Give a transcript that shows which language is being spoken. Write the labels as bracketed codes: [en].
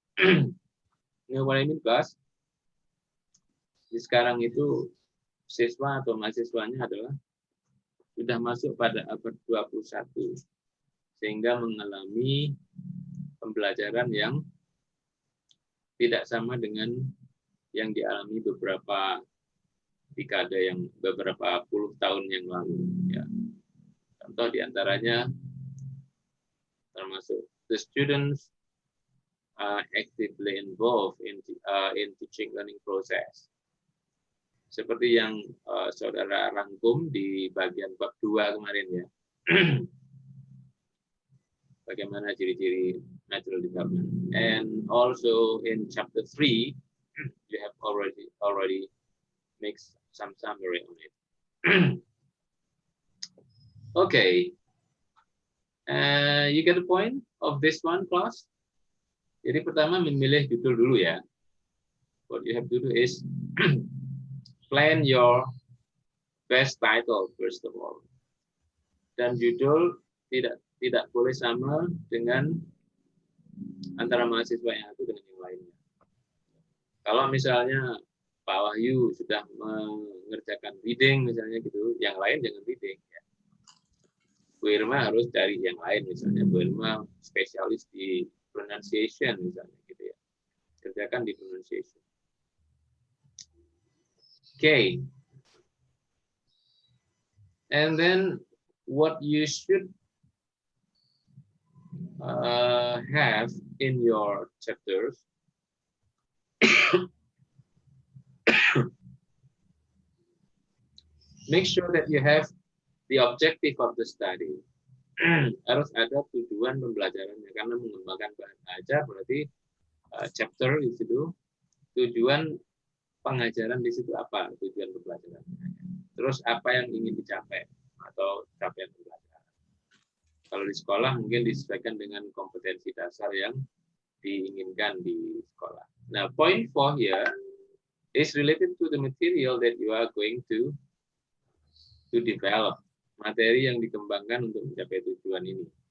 [en] You know what I mean, class? [id] Jadi sekarang itu siswa atau mahasiswanya adalah sudah masuk pada abad 21, sehingga mengalami pembelajaran yang tidak sama dengan yang dialami beberapa dekade yang beberapa puluh tahun yang lalu. Ya. [en] Contoh diantaranya termasuk the students are actively involved in teaching learning process. [id] Seperti yang saudara rangkum di bagian bab 2 kemarin ya. Bagaimana ciri-ciri natural development. [en] And also in chapter 3, you have already make some summary on it. Okay. You get the point of this one, class? [id] Jadi pertama memilih judul dulu ya. [en] What you have to do is plan your best title first of all. [id] Dan judul tidak boleh sama dengan antara mahasiswa yang satu dengan yang lainnya. Kalau misalnya Pak Wahyu sudah mengerjakan reading misalnya gitu, yang lain jangan reading ya. Bu Irma harus cari yang lain misalnya. Bu Irma spesialis di pronunciation misalnya gitu ya. Kerjakan di pronunciation. [en] Okay. And then what you should have in your chapters make sure that you have the objective of the study. [id] Harus ada tujuan pembelajarannya, karena mengembangkan bahan ajar berarti chapter di situ tujuan pengajaran di situ apa tujuan pembelajaran. Terus apa yang ingin dicapai atau capaian pembelajaran. Kalau di sekolah mungkin disesuaikan dengan kompetensi dasar yang diinginkan di sekolah. [en] Nah, point 4 here is related to the material that you are going to develop. [id] Materi yang dikembangkan untuk mencapai tujuan ini.